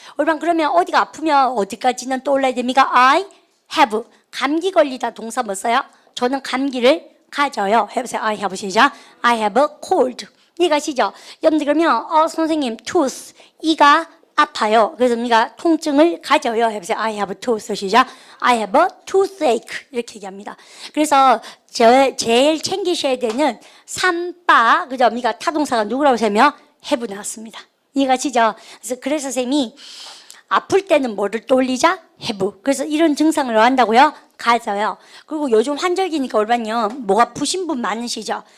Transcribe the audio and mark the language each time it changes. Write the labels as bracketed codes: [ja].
[ko] 여러분 그러면 어디가 아프면 어디까지는 떠올라야 됩니까? [en] I have. [ko] 감기 걸리다 동사 뭐 써요? 저는 감기를 가져요 해보세요. [en] I have 시작. I have a cold. 이해가시죠? [ko] 여러분들 그러면 선생님 tooth 이가 아파요. 그래서 우리가 통증을 가져요. 해보세요. [en] I have a tooth 시작. I have a toothache 이렇게 얘기합니다. [ko] 그래서 제일 챙기셔야 되는 삼바 그죠? 우리가 타동사가 누구라고 하면 have 나왔습니다. 이해가시죠? 그래서 선생님이 아플 때는 뭐를 떠올리자? [en] have. [ko] 그래서 이런 증상을 한다고요? 가져요. 그리고 요즘 환절기니까 올반요 목 아프신 분 많으시죠?